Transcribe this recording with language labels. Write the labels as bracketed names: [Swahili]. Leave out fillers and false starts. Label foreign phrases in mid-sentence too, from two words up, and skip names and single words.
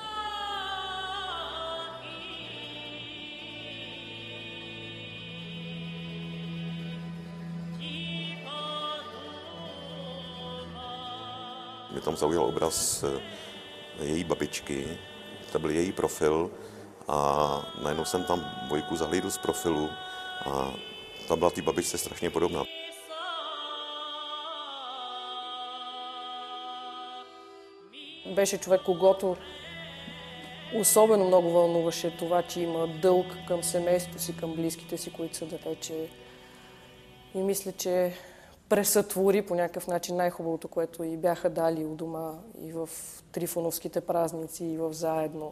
[Czech] Mě tam zaujal obraz její babičky, to byl její profil a najednou jsem tam Bojku zahlídl z profilu a ta byla té babičce strašně podobná. [Bulgarian] Беше човек, когото особено много вълнуваше това, че има дълг към семейството си, към близките си, които са далече. И мисля, че пресътвори по някакъв начин най-хубавото, което и бяха дали у дома и в Трифоновските празници, и в Заедно.